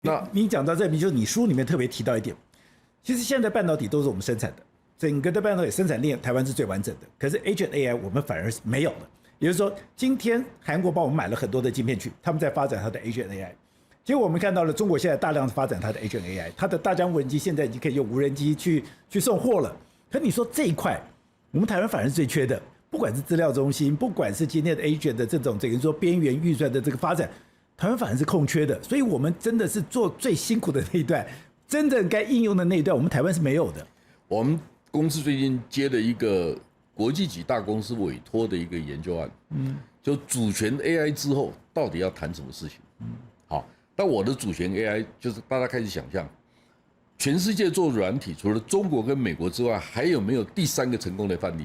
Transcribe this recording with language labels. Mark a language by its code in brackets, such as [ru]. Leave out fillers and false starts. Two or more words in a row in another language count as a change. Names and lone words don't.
[zh] 那你講到這裡，就是你書裡面特別提到一點，其實現在半導體都是我們生產的，整個的半導體生產鏈台灣是最完整的，可是 [en] Agent AI [zh] 我們反而是沒有的。也就是說，今天韓國幫我們買了很多的晶片去，他們在發展它的 [en] Agent AI。 [zh] 結果我們看到了中國現在大量的發展它的 [en] Agent AI， [zh] 它的大疆無人機現在已經可以用無人機去送貨了。可你說這一塊，我們台灣反而是最缺的，不管是資料中心，不管是今天的 Agent 的這種等於說邊緣運算的這個發展，台灣反而是空缺的。所以我們真的是做最辛苦的那一段，真正該應用的那一段，我們台灣是沒有的。我們公司最近接了一個國際級大公司委託的一個研究案，就主權 AI 之後到底要談什麼事情？好。那我的主權 AI 就是大家開始想象，全世界做軟體除了中國跟美國之外，還有沒有第三個成功的範例？